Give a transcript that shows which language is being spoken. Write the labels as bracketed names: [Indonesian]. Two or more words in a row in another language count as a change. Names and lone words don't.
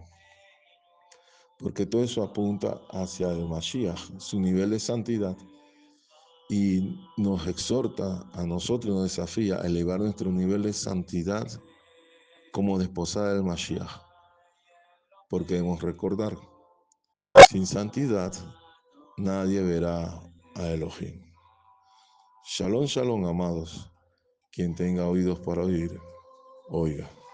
[Spanish] Porque todo eso apunta hacia el Mashiach, su nivel de santidad, y nos exhorta a nosotros, nos desafía a elevar nuestro nivel de santidad como desposada del Mashiach. Porque debemos recordar, sin santidad nadie verá a Elohim. [Hebrew] Shalom, shalom, [Spanish] amados. Quien tenga oídos para oír, oiga.